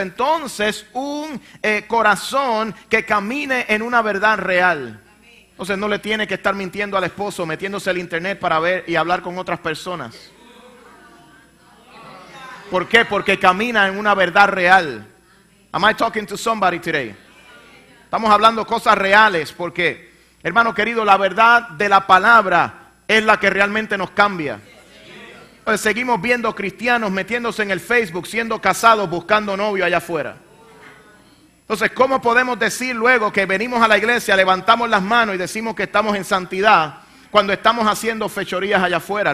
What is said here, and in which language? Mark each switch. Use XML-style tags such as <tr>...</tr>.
<es>Entonces un corazón que camine en una verdad real. Entonces no le tiene que estar mintiendo al esposo, metiéndose al internet para ver y hablar con otras personas. ¿Por qué? Porque camina en una verdad real.</es> <en>Am I talking to somebody today?</en> <es>Estamos hablando cosas reales porque, hermano querido, la verdad de la palabra es la que realmente nos cambia. Entonces, seguimos viendo cristianos metiéndose en el Facebook, siendo casados, buscando novio allá afuera. Entonces, ¿cómo podemos decir luego que venimos a la iglesia, levantamos las manos y decimos que estamos en santidad cuando estamos haciendo fechorías allá afuera?</es>